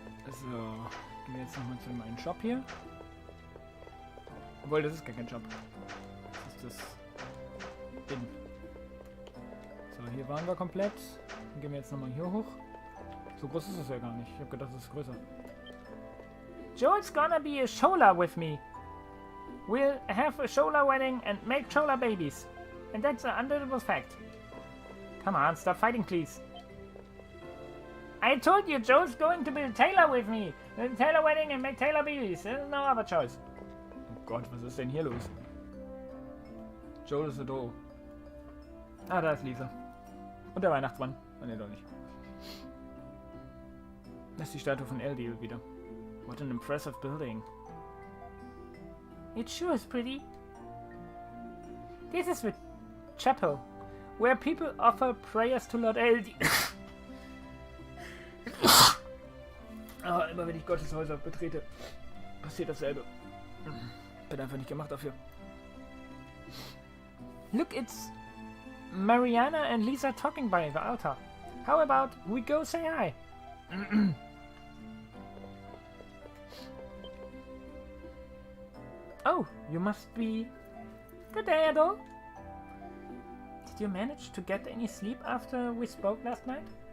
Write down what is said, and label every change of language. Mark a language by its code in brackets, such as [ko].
[de] So, gehen wir jetzt nochmal zu meinem Shop hier. Obwohl, das ist gar kein Shop. Das ist das Inn. So, hier waren wir komplett. Dann gehen wir jetzt nochmal hier hoch. So groß ist es ja gar nicht. Ich habe gedacht, es ist größer. [en] Joel's gonna be a Shola with me. We'll have a Shola wedding and make Shola babies. And that's an undeniable fact. Come on, stop fighting, please. I told you Joel's going to be a tailor with me. A tailor wedding and make tailor babies. There's no other choice. [de] Oh Gott, was ist denn hier los? Joel ist so doof. Ah, da ist Lisa. Und der Weihnachtsmann. Ah, ne, doch nicht. Das ist die Statue von Eldiel wieder. [en] What an impressive building. It sure is pretty. This is the chapel, where people offer prayers to Lord Eldiel. [de] Ah, immer wenn ich Gottes Häuser betrete, passiert dasselbe. Bin einfach nicht gemacht dafür. [en] Look, it's Mariana and Lisa talking by the altar. How about we go say hi? Oh, you must be... Good day, Adol. Did you manage to get any sleep after we spoke last night?